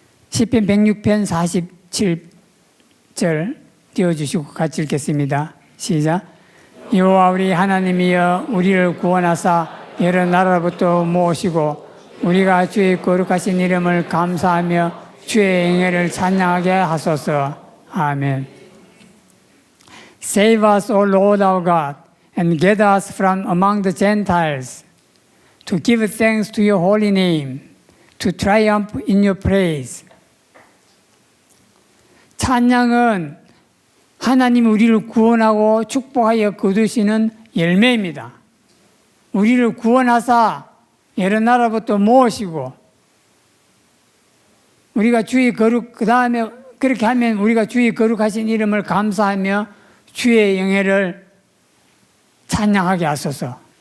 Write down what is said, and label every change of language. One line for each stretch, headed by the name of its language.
Korean: 시편 106편 47절 띄워주시고 같이 읽겠습니다. 시작. 여호와 우리 하나님이여 우리를 구원하사 여러 나라로부터 모으시고 우리가 주의 거룩하신 이름을 감사하며 주의 영예를 찬양하게 하소서. 아멘.
English: Save us, O Lord our God, and gather us from among the Gentiles, to give thanks to your holy name, to triumph in your praise.
Korean: 찬양은 하나님이 우리를 구원하고 축복하여 거두시는 열매입니다. 우리를 구원하사 여러 나라부터 모으시고 우리가 주의 거룩, 그 다음에 그렇게 하면 우리가 주의 거룩하신 이름을 감사하며 주의 영예를 찬양하게 하소서.